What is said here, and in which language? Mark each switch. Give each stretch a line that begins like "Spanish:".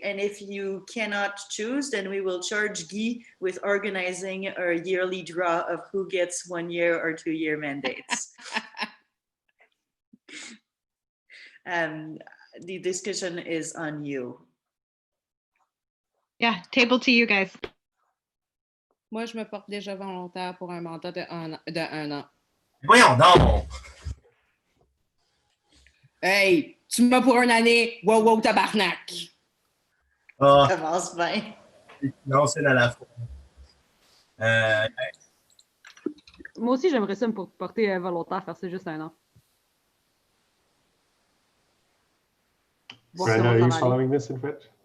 English: And if you cannot choose, then we will charge Guy with organizing a yearly draw of who gets 1-year or 2-year mandates. The discussion is on you. Yeah, table to you guys.
French: Moi, je me porte déjà volontaire pour un mandat de 1 an. Voyons donc! Hey, tu me mets pour 1 année. Wow, wow, tabarnak! Ça avance bien. Non, c'est dans la fois. Moi aussi, j'aimerais ça me porter volontaire, faire ça juste 1 an.
English: Brenda, are you following this in French?